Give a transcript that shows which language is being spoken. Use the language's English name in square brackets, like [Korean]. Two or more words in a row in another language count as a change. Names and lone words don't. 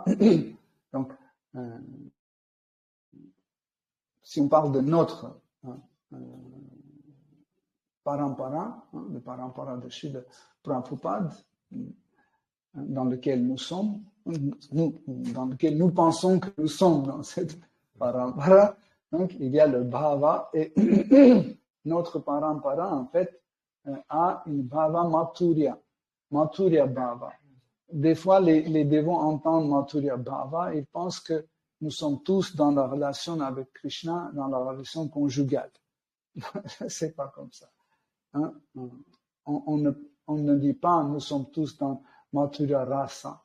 [French] Donc, si on parle de notre parampara, le parampara de Srila Prabhupada, dans lequel nous sommes, dans lequel nous pensons que nous sommes dans cette parampara, donc il y a le bhava, et notre parampara, en fait, a une [Sanskrit] bhava mathurya bhava. [French] Des fois, les dévots entendent [Sanskrit] mathurya bhava, [French] ils pensent que nous sommes tous dans la relation avec Krishna, dans la relation conjugale. C'est pas comme ça. Hein? On ne dit pas nous sommes tous dans [Sanskrit] mathurya rasa.